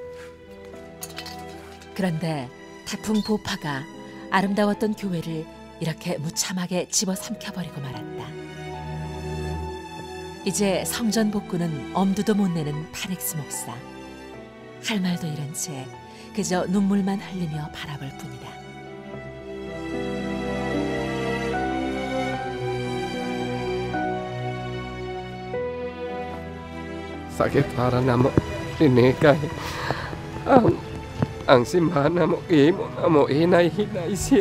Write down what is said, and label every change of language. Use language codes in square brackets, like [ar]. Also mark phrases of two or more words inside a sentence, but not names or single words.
[ko] 그런데 태풍 보파가 아름다웠던 교회를 이렇게 무참하게 집어삼켜버리고 말았다. 이제 성전 복구는 엄두도 못 내는 파닉스 목사. 할 말도 잃은 채 그저 눈물만 흘리며 바라볼 뿐이다. [ceb] Sakit para namo ini kay ang simbahan namo imo hinay-hinay siya.